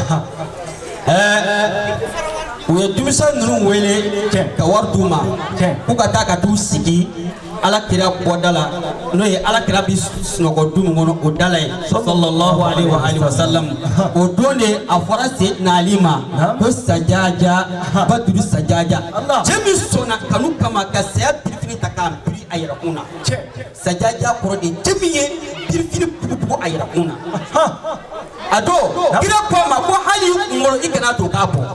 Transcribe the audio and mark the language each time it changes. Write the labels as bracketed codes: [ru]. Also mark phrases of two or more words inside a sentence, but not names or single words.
[bm] u ye dumisa nunu wele ka wari d'u ma k'u ka taa ka t'u sigi ala kira bɔdala n'o ye ala kira bi sunɔgɔ du min kɔnɔ o dala ye [ar] صلى الله عليه و آله و سلم [bm] o don de a fɔra Seydina Ali ma ko sajaja baduru sajaja cɛ min sɔnna kanu kama ka saya birifini ta k'a biri a yɛrɛ kun na sajaja kɔrɔ de cɛ min ye birifini bugubugu a yɛrɛ kun na a don kira ko ma ko hali kunkolo i kana to k'a bɔ